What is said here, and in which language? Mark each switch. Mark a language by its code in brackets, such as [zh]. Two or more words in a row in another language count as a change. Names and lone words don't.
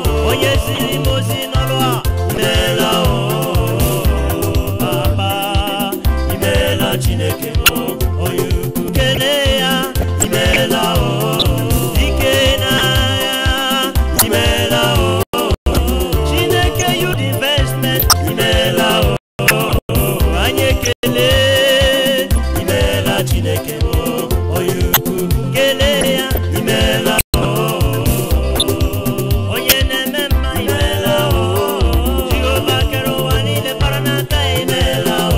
[ig] Onye ziri m ozi n'ọrụ a, imeela o. Papa, imeela Chineke m, onye ukwu. Kelee ya, imeela o. Ike n'agha, imeela o. Chineke, [en] you the investment, [ig] imeela o. Anyị ekele, imeela Chineke m, onye ukwu, kelee ya, imeela. Onye na-eme mma, imeela. Jehova kere ụwa niile, kpara n'aka ya, imeela.